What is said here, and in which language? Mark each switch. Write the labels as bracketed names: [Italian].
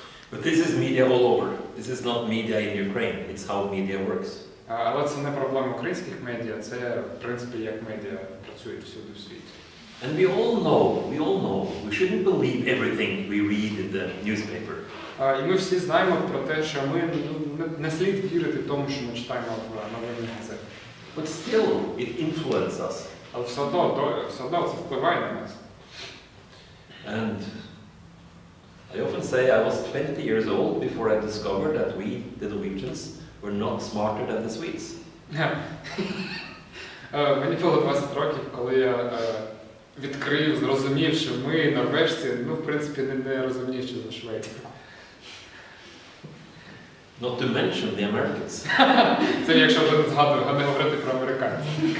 [English] But this is media all over. This is not media in Ukraine. It's how media works. [Ukrainian] Але це не проблема українських медіа, це, в принципі, як медіа працюють всюди в світі. [English] And we all know, we shouldn't believe everything we read in the newspaper. [Ukrainian] І ми всі знаємо про те, що ми не слід вірити тому, що ми читаємо в новинних газетах. [English] But still, it influences us. [Ukrainian] Але все одно це впливає на нас. [English] And I often say I was 20 years old before I discovered that we, the Norwegians, were not smarter than the Swedes. [Ukrainian] Мені було 20 років, коли я відкрив, зрозумів, що ми, норвежці, в принципі, не розумніші за шведів. [English] Not to mention the Americans. [Ukrainian] Це якщо вже не говорити про американців.